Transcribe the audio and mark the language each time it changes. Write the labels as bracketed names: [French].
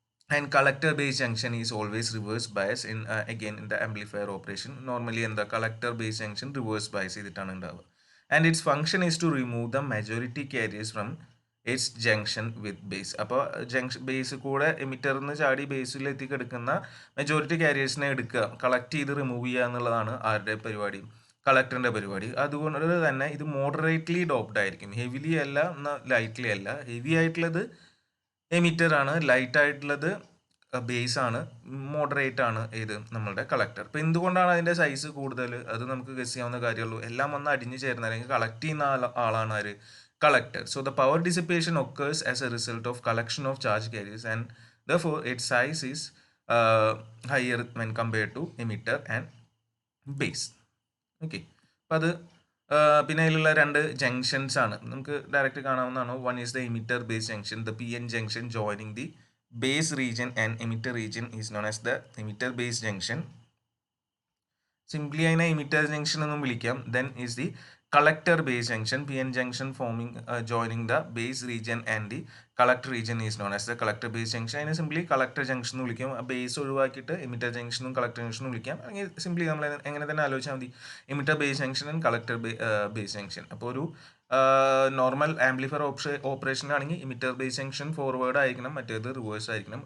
[English] And collector base junction is always reverse bias in again in the amplifier operation. Normally in the collector base junction reverse bias [Malayalam] ചെയ്തിട്ടാണ് ഉണ്ടാവുക. [English] And its function is to remove the majority carriers from its junction with base. [Malayalam] അപ്പോൾ base കൂടെ എമിറ്ററിന്ന് ചാടി ബേസിൽ എത്തിക്കെടുക്കുന്ന majority കാരിയേഴ്സിനെ എടുക്കുക, collect ചെയ്ത് remove ചെയ്യുക എന്നുള്ളതാണ് ആരുടെ പരിപാടി? കളക്ടറിൻ്റെ പരിപാടി. അതുകൊണ്ട് തന്നെ ഇത് മോഡറേറ്റ്ലി ഡോപ്ഡ് ആയിരിക്കും. ഹെവിലി അല്ല, എന്നാൽ ലൈറ്റ്ലി അല്ല. ഹെവി ആയിട്ടുള്ളത് എമിറ്റർ ആണ്, ലൈറ്റ് ആയിട്ടുള്ളത് ബേസ് ആണ്, മോഡറേറ്റ് ആണ് ഏത്? നമ്മളുടെ കളക്ടർ. അപ്പോൾ എന്തുകൊണ്ടാണ് അതിൻ്റെ സൈസ് കൂടുതൽ? അത് നമുക്ക് ഗസ് ചെയ്യാവുന്ന കാര്യമുള്ളൂ. എല്ലാം ഒന്ന് അടിഞ്ഞു ചേർന്ന, അല്ലെങ്കിൽ കളക്ട് ചെയ്യുന്ന ആളാണ് ആര്? [English] collector. So the power dissipation occurs as a result of collection of charge carriers, and therefore its size is higher when compared to emitter and base. Okay. [Malayalam] അപ്പോൾ അത് പിന്നെ അതിലുള്ള രണ്ട് ജംഗ്ഷൻസ് ആണ് നമുക്ക് ഡയറക്റ്റ് കാണാവുന്നതാണ്. [English] One is the emitter base junction, the PN junction joining the base region and emitter region is known as the emitter base junction. [Malayalam] Simply അതിനെ emitter junction എന്നും വിളിക്കാം. [English] Then is the collector base junction, PN junction forming joining the base region and the collector region is known as the collector base junction. [Malayalam] അതിനെ simply collector junction എന്ന് വിളിക്കാം. Base ഒഴിവാക്കിയിട്ട് emitter ജംഗ്ഷനും collector ജംഗ്ഷനും വിളിക്കാം. അല്ലെങ്കിൽ simply നമ്മൾ എങ്ങനെ തന്നെ ആലോചിച്ചാൽ മതി, emitter base junction and collector base junction. അപ്പോൾ ഒരു normal amplifier ഓപ്പറേഷനാണെങ്കിൽ emitter base junction forward ആയിരിക്കണം, മറ്റേത് റിവേഴ്സ് ആയിരിക്കണം.